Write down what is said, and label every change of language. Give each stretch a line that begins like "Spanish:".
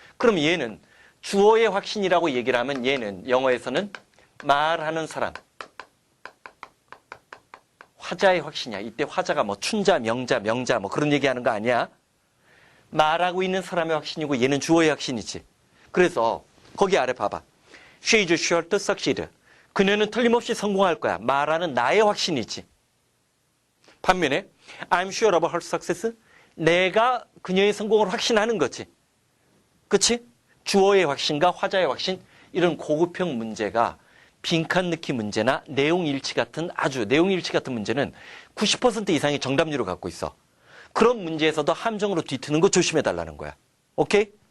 Korean: 그럼 얘는 주어의 확신이라고 얘기를 하면 얘는 영어에서는 말하는 사람, 화자의 확신이야. 이때 화자가 뭐 춘자, 명자, 명자 뭐 그런 얘기하는 거 아니야. 말하고 있는 사람의 확신이고 얘는 주어의 확신이지. 그래서 거기 아래 봐봐.
English: She is sure to succeed.
Korean: 그녀는 틀림없이 성공할 거야. 말하는 나의 확신이지. 반면에
English: I'm sure of her success.
Korean: 내가 그녀의 성공을 확신하는 거지. 그치? 주어의 확신과 화자의 확신, 이런 고급형 문제가 빈칸 넣기 문제나 내용 일치 같은 아주 내용 일치 같은 문제는 90% 이상의 정답률을 갖고 있어. 그런 문제에서도 함정으로 뒤트는 거 조심해 달라는 거야. 오케이?